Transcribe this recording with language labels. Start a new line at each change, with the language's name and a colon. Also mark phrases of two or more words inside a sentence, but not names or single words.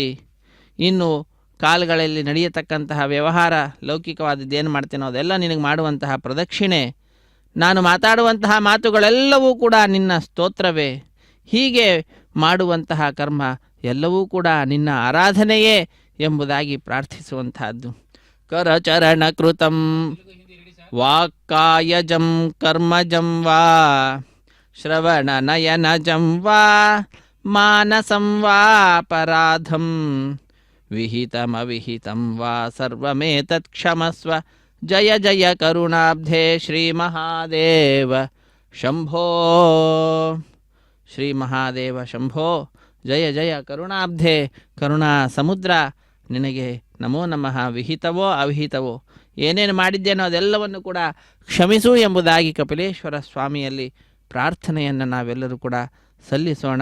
Kannada: ಇನ್ನು ಕಾಲಗಳಲ್ಲಿ ನಡೆಯತಕ್ಕಂತಹ ವ್ಯವಹಾರ ಲೌಕಿಕವಾದದ್ದೇನು ಮಾಡ್ತೇನೋ ಅದೆಲ್ಲ ನಿನಗೆ ಮಾಡುವಂತಹ ಪ್ರದಕ್ಷಿಣೆ. ನಾನು ಮಾತಾಡುವಂತಹ ಮಾತುಗಳೆಲ್ಲವೂ ಕೂಡ ನಿನ್ನ ಸ್ತೋತ್ರವೇ. ಹೀಗೆ ಮಾಡುವಂತಹ ಕರ್ಮ ಎಲ್ಲವೂ ಕೂಡ ನಿನ್ನ ಆರಾಧನೆಯೇ ಎಂಬುದಾಗಿ ಪ್ರಾರ್ಥಿಸುವಂತಹದ್ದು.
Sanskrit: ಕರಚರಣ ಕೃತಂ ವಾಕ್ಕಾಯಜಂ ಕರ್ಮಜಂ ವಾ ಶ್ರವಣ ನಯನಜಂ ವಾ ಮಾನಸಂ ವಾ ಅಪರಾಧಂ ವಿಹಿತಮವಿಹಿತಂ ವಾ ಸರ್ವಮೇತತ್ ಕ್ಷಮಸ್ವ. ಜಯ ಜಯ ಕರುಣಾಬ್ಧೇ ಶ್ರೀ ಮಹಾದೇವ ಶಂಭೋ. ಶ್ರೀ ಮಹಾದೇವ ಶಂಭೋ. ಜಯ ಜಯ ಕರುಣಾಬ್ಧೆ,
Kannada: ಕರುಣಾ ಸಮುದ್ರ, ನಿನಗೆ
Sanskrit: ನಮೋ ನಮಃ.
Kannada: ವಿಹಿತವೋ ಅವಿಹಿತವೋ ಏನೇನು ಮಾಡಿದ್ದೇನೋ ಅದೆಲ್ಲವನ್ನು ಕೂಡ ಕ್ಷಮಿಸು ಎಂಬುದಾಗಿ ಕಪಿಲೇಶ್ವರ ಸ್ವಾಮಿಯಲ್ಲಿ ಪ್ರಾರ್ಥನೆಯನ್ನು ನಾವೆಲ್ಲರೂ ಕೂಡ ಸಲ್ಲಿಸೋಣ.